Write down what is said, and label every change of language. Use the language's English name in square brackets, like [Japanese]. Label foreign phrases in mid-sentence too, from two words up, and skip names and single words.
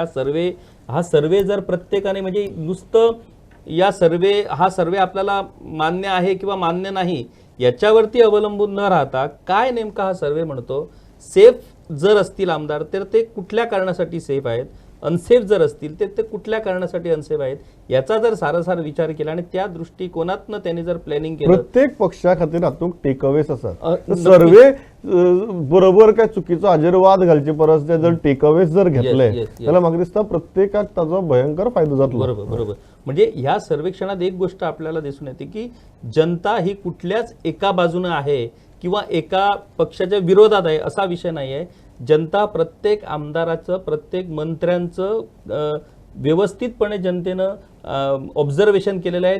[Marathi] हा सर्वे जर प्रत्येकाने म्हणजे नुसतं हा सर्वे आपल्याला मान्य आहे किंवा मान्य नाही याच्यावरती अवलंबून न राहता काय नेमका हा सर्वे म्हणतो, सेफ जर असतील आमदार तर ते कुठल्या कारणासाठी सेफ आहेत, अनसेफ जर असतील तर ते कुठल्या कारणासाठी अनसेफ आहेत, याचा जर सारासार विचार केला आणि त्या दृष्टिकोनातनं त्यांनी जर प्लॅनिंग केलं. [Konkani] प्रत्येक पक्षा खातीर हातूंत टेकअवेज आसात. सर्वे बरोबर काय चुकीचो हाजेर वाद घालचे परस ते जर टेकअवेज जर घेतले जाल्यार म्हाका दिसता प्रत्येकाक ताजो भयंकर फायदो जातलो. बरोबर. [Marathi] म्हणजे ह्या सर्वेक्षणात एक गोष्ट आपल्याला दिसून येते की जनता ही कुठल्याच एका बाजूने आहे किंवा एका पक्षाच्या विरोधात आहे असा विषय नाही आहे. जनता प्रत्येक आमदाराचं, प्रत्येक मंत्र्यांचं व्यवस्थितपणे जनतेनं ऑब्झर्वेशन केलेलं आहे.